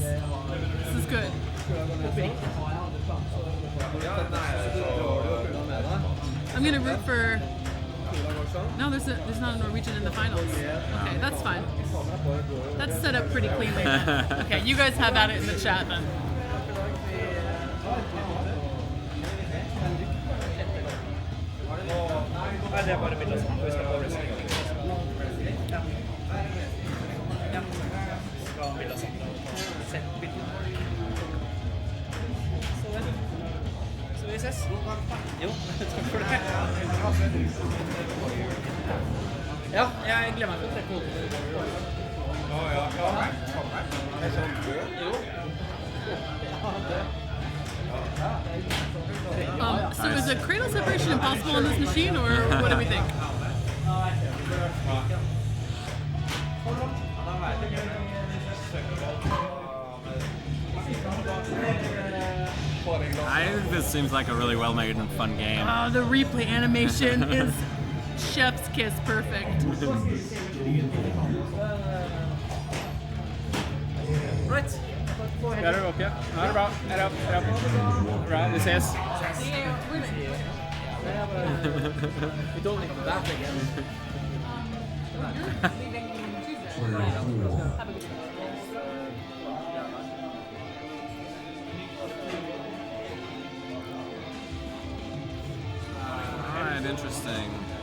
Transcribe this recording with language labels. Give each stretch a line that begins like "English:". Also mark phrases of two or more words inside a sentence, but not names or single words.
English: This is good. I'm gonna root for. No, there's not a Norwegian in the finals. Okay, that's fine. That's set up pretty cleanly then. Okay, you guys have at it in the chat then.
Norwegian: Så vi ses. Jo, takk for det. Ja, jeg gleder meg til å trekke hodet.
English: So is a cradle separation impossible on this machine, or what do we think? I think this seems like a really well-made and fun game. Oh, the replay animation is chef's kiss perfect. Right.
Swedish: Ja, det åker. Ja, det är bra. Är det upp? Bra, vi ses.
English: We don't need that again. Alright, interesting.